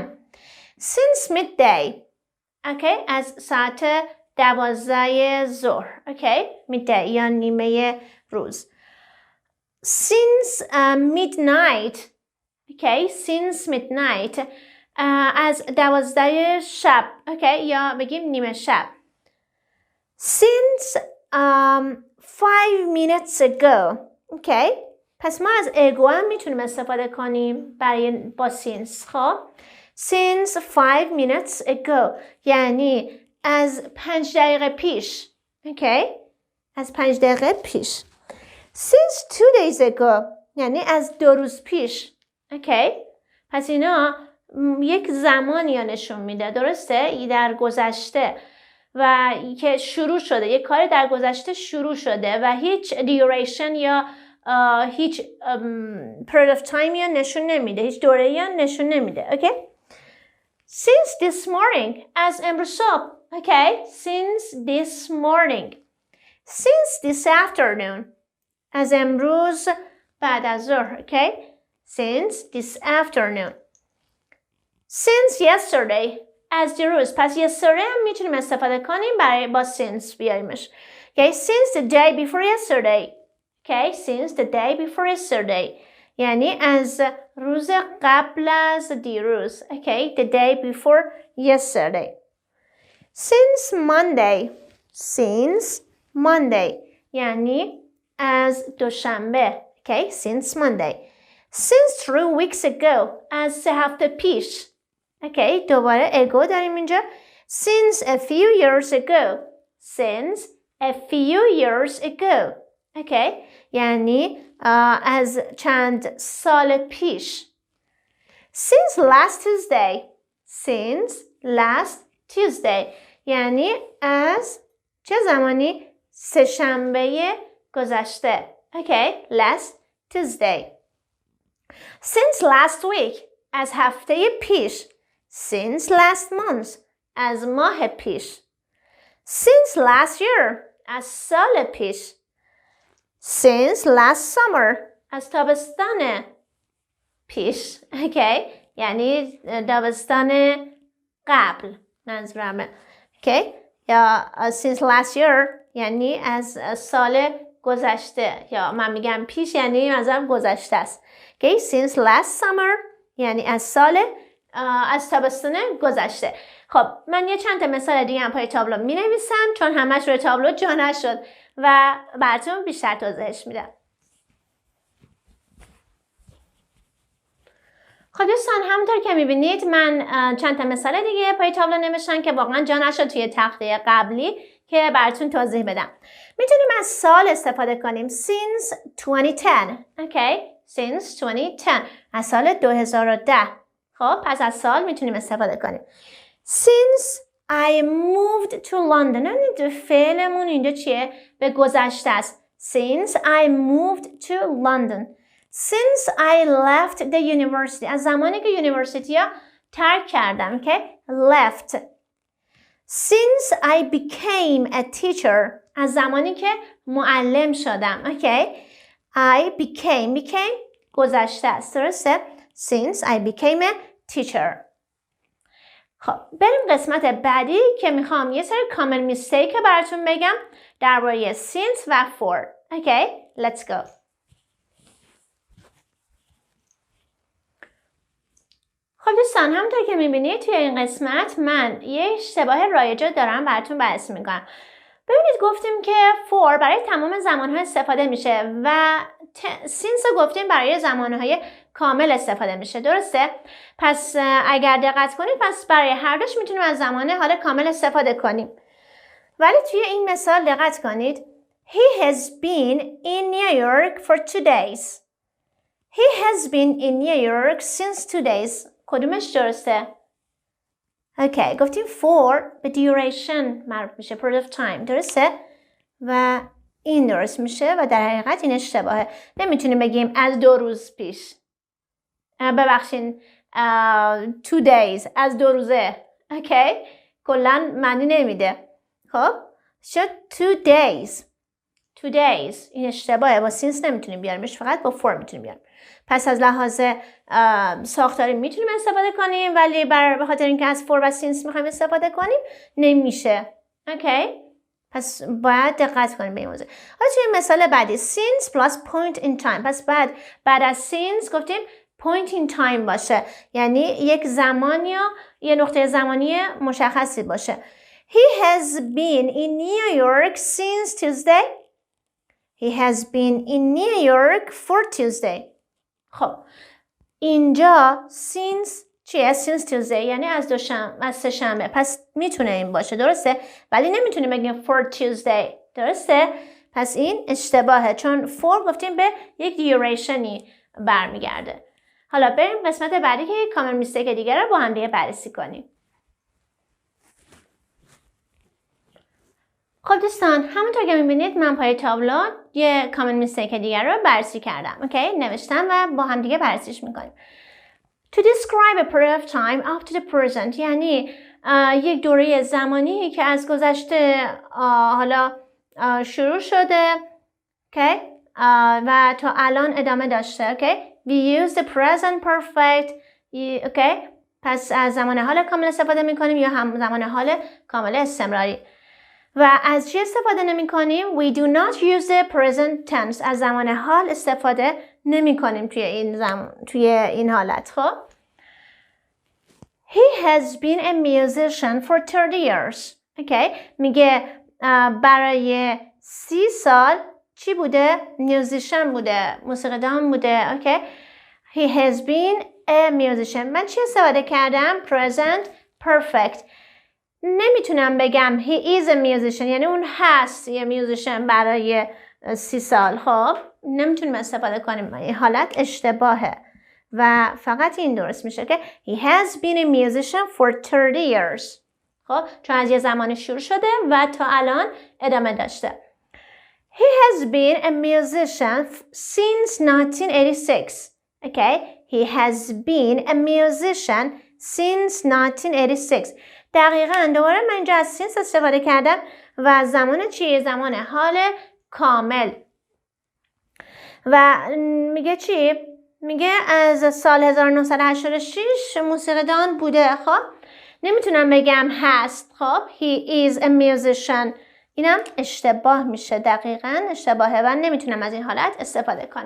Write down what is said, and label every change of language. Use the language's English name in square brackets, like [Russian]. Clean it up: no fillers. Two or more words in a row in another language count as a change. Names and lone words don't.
[English] since midday. [Persian] اوکی؟ از ساعت 12 ظهر. اوکی؟ midday یا نیمه روز. [English] since midnight. [Persian] اوکی؟ [English] since midnight [Persian] از 12 شب. اوکی؟ یا بگیم نیمه شب. [English] since 5 minutes ago. [Persian] اوکی؟ پس ما از ago هم میتونیم استفاده کنیم با since. خب [English] since 5 minutes ago [Persian] یعنی از 5 دقیقه پیش. اوکی؟ از 5 دقیقه پیش. [English] since 2 days ago [Persian] یعنی از 2 روز پیش. اوکی؟ پس اینا یک زمانی ها نشون میده، درسته؟ در گذشته و که شروع شده، یک کاری در گذشته شروع شده و هیچ duration یا هیچ [English] period of time [Persian] یا نشون نمیده، هیچ دوره یا نشون نمیده. اوکی؟ [English] since this morning [Persian] از امروز صبح. اوکی؟ [English] since this morning. since this afternoon [Persian] از امروز بعد از ظهر. اوکی؟ [English] since this afternoon. since yesterday [Persian] از دیروز. پس yesterday هم میتونیم استفاده کنیم برای با since بیاریمش. [English] Okay, since the day before yesterday. Okay, since the day before yesterday. [Persian] یعنی از روز قبل از دیروز. [English] Okay, the day before yesterday. since Monday. since Monday [Persian] یعنی از دوشنبه. [English] Okay, since Monday. since 3 weeks ago [Persian] از 3 هفته پیش. اوکی، دوباره ago داریم اینجا. [English] since a few years ago. since a few years ago. [Persian] اوکی، یعنی از چند سال پیش. [English] since last Tuesday. since last Tuesday [Persian] یعنی از چه زمانی؟ سه‌شنبه گذشته. اوکی، [English] last Tuesday. since last week [Persian] از هفته پیش. [English] since last month [Persian] از ماه پیش. [English] since last year [Persian] از سال پیش. [English] since last summer [Persian] از تابستان پیش. اوکی، یعنی تابستان قبل منظورمه. اوکی، یا [English] since last year [Persian] یعنی از سال گذشته، یا من میگم پیش یعنی منظورم گذشته است. اوکی، [English] since last summer [Persian] یعنی از تابستان گذشته. خب من یه چند تا مثال دیگه هم پای تابلو می نویسم چون همش روی تابلو جا نشد و براتون بیشتر توضیحش میدم. خب دوستان همونطور که میبینید من چند تا مثال دیگه پای تابلو نوشتم که واقعا جا نشد توی تخته قبلی که براتون توضیح بدم. میتونیم از سال استفاده کنیم. since 2010. اوکی، since 2010 از سال 2010. خب پس از سال میتونیم استفاده کنیم. [English] since I moved to London. [Persian] این فعلمون اینجا چیه؟ به گذشته است. [English] since I moved to London. since I left the university. [Persian] از زمانی که یونیورسیتی ها ترک کردم. [English] okay? left. since I became a teacher. [Persian] از زمانی که معلم شدم. [English] okay? I became [Persian] گذشته است. درسته؟ [English] since I became a teacher. [Persian] خب بریم قسمت بعدی که میخوام یه سری [English] common mistake [Persian] براتون بگم درباره since و for. [English] Okay, let's go. [Persian] خب دوستان همونطور که میبینید توی این قسمت من یه اشتباه رایج دارم براتون بررسی میکنم. ببینید گفتیم که for برای تمام زمانها استفاده میشه و since رو گفتیم برای زمانهای کامل استفاده میشه. درسته؟ پس اگر دقت کنید پس برای هر دوش میتونیم از زمان حال کامل استفاده کنیم. ولی توی این مثال دقت کنید. [English] He has been in New York for 2 days. He has been in New York since 2 days. [Persian] کدومش درسته؟ اوکی، گفتیم for به duration مربوط میشه، [English] period of time، [Persian] درسته؟ و این درست میشه و در حقیقت این اشتباهه. نمیتونیم بگیم از 2 روز پیش. ببخشین 2 days، از 2 روزه. اوکی؟ کلا معنی نمیده. خب شد 2 days. 2 days این اشتباهه، با since نمیتونیم بیاریمش، فقط با for میتونیم بیاریم. پس از لحاظ ساختاری میتونیم استفاده کنیم، ولی به خاطر اینکه از for و since میخوایم استفاده کنیم نمیشه. اوکی؟ پس باید دقت کنیم به این موضوع. حالا توی مثال بعدی [English] since plus point in time. [Persian] پس بعد از since گفتیم [English] point in time [Persian] باشه، یعنی یک زمان یا یه نقطه زمانی مشخصی باشه. [English] He has been in New York since Tuesday. He has been in New York for Tuesday. [Persian] خب اینجا since چیه؟ [English] since Tuesday [Persian] یعنی از سه شنبه. پس میتونه این باشه، درسته؟ ولی نمیتونیم بگیم [English] for Tuesday، [Persian] درسته؟ پس این اشتباهه، چون for گفتیم به یک دیوریشنی برمیگرده. حالا بریم قسمت بعدی که یک [English] common mistake [Persian] دیگه رو با هم دیگه بررسی کنیم. خب دوستان، همونطور که میبینید من پای تابلو یه [English] common mistake [Persian] دیگر رو بررسی کردم. اوکی؟ نوشتم و با هم دیگه بررسیش میکنیم. [English] To describe a period of time up to the present [Persian] یعنی یک دوره زمانی که از گذشته حالا شروع شده اوکی؟ و تا الان ادامه داشته. اوکی؟ [English] We use the present perfect. [Persian] اوکی؟ پس از زمان حال کامل استفاده میکنیم یا هم زمان حال کامل استمراری. و از چی استفاده نمی کنیم؟ [English] We do not use the present tense. [Persian] از زمان حال استفاده نمی کنیم توی این حالت. [English] خب He has been a musician for 30 years. [Persian] Okay. میگه برای 30 سال چی بوده؟ میوزیشن بوده، موسیقیدان بوده. [English] Okay. He has been a musician. [Persian] من چی استفاده کردم؟ [English] Present perfect. [Persian] نمیتونم بگم [English] he is a musician [Persian] یعنی اون هست یه میوزیشن برای 30 سال. خب نمیتونیم استفاده کنیم، این حالت اشتباهه و فقط این درست میشه که [English] he has been a musician for 30 years. [Persian] خب چون از یه زمان شروع شده و تا الان ادامه داشته. [English] He has been a musician since 1986. Okay, he has been a musician since 1986. [Persian] دقیقاً دوباره من اینجا از since استفاده کردم و زمان چیه؟ زمان حال کامل. و میگه چی؟ میگه از سال 1986 موسیقیدان بوده. خب نمیتونم بگم هست. خب [English] he is a musician [Persian] اینم اشتباه میشه، دقیقاً اشتباهه و نمیتونم از این حالت استفاده کنم.